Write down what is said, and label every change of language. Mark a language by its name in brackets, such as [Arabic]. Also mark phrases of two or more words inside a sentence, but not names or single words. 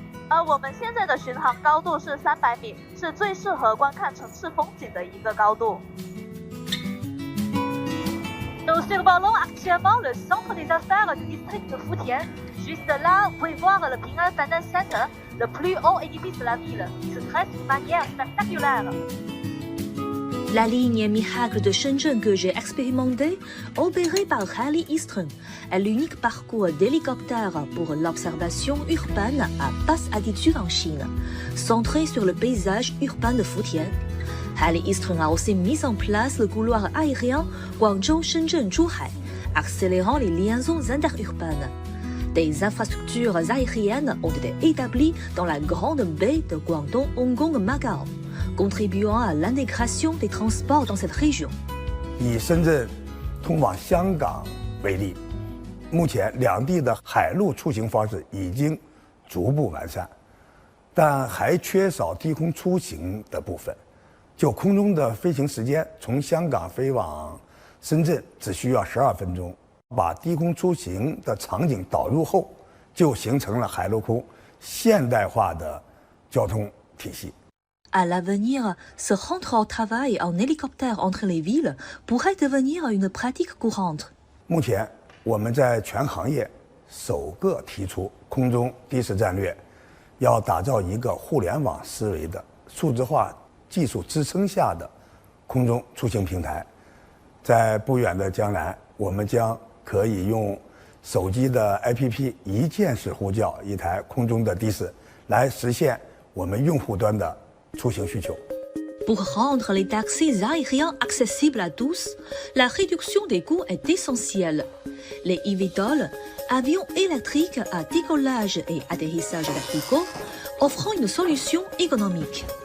[Chinese] 我们现在的巡航高度是300米，是最适合观看城市风景的一个高度。 [French] Nous survolons actuellement le centre des affaires du district de Futian. Juste là, vous pouvez voir le Ping An Finance Center, le plus haut édifice de la ville, qui se dresse d'une manière spectaculaire. La ligne miracle de Shenzhen que j'ai expérimentée, opérée par Highly Eastern, est l'unique parcours d'hélicoptère pour l'observation urbaine à basse altitude en Chine, centré sur le paysage urbain de Futian. Highly Eastern a aussi mis en place le couloir aérien Guangzhou-Shenzhen-Zhuhai, accélérant les liaisons interurbaines. Des infrastructures aériennes ont été établies dans la grande baie de Guangdong, Hong Kong et Macao, contribuant à l'intégration des transports dans cette région. [Chinese] 以深圳通往香港为例，目前两地的海陆出行方式已经逐步完善，但还缺少低空出行的部分。就空中的飞行时间，从香港飞往深圳只需要12分钟。把低空出行的场景导入后，就形成了海陆空现代化的交通体系。 [French] À l'avenir, se rendre au travail en hélicoptère entre les villes pourrait devenir une pratique courante. [Chinese] 目前，我们在全行业首个提出空中的士战略，要打造一个互联网思维的数字化技术支撑下的空中出行平台。在不远的将来，我们将可以用手机的 APP 一键式呼叫一台空中的的士，来实现我们用户端的 [French] Pour rendre les taxis aériens accessibles à tous, la réduction des coûts est essentielle. Les eVTOL, avions électriques à décollage et atterrissage verticaux, offrent une solution économique.